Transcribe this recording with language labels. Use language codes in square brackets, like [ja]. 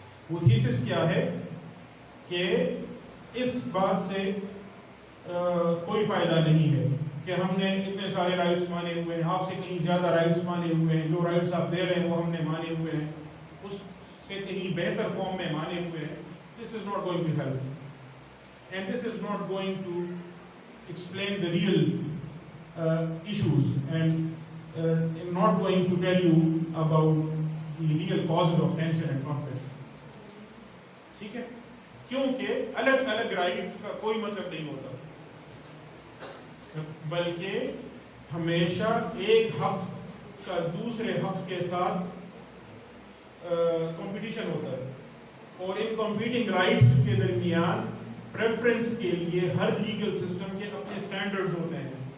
[ur] وہ تھیسس کیا ہے کہ اس بات سے کوئی فائدہ نہیں ہے کہ ہم نے اتنے سارے رائٹس مانے ہوئے ہیں, آپ سے کہیں زیادہ رائٹس مانے ہوئے ہیں, جو رائٹس آپ دے رہے ہیں وہ ہم نے مانے ہوئے ہیں, اس سے کہیں بہتر فارم میں مانے ہوئے ہیں. [en] This is not going to help. And this is not going to explain the real issues and not going to tell you about the real causes of tension and conflict. [ur] ٹھیک ہے, کیونکہ الگ الگ right کا کوئی مطلب نہیں ہوتا, بلکہ ہمیشہ ایک حق کا دوسرے حق کے ساتھ کمپٹیشن ہوتا ہے, اور ان کمپیٹنگ رائٹس کے درمیان پریفرنس کے لیے ہر لیگل سسٹم کے اپنے سٹینڈرڈز ہوتے ہیں.